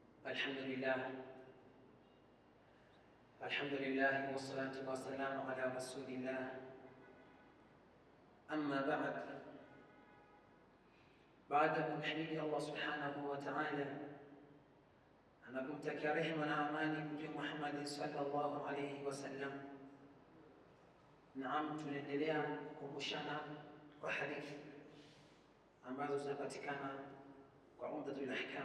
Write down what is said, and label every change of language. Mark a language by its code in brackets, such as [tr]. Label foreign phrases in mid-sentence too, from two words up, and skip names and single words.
[ar] الحمد لله والصلاة والسلام على رسول الله. أما بعد [sw] kumhimidi Allah [ar] سبحانه وتعالى [sw] na kumtakia rehema na amani Mtume Muhammad [ar] صلى الله عليه وسلم. [sw] Naam, tunaendelea kukumbushana kwa hadithi ambazo zinapatikana kwa Umdatul Ahkam.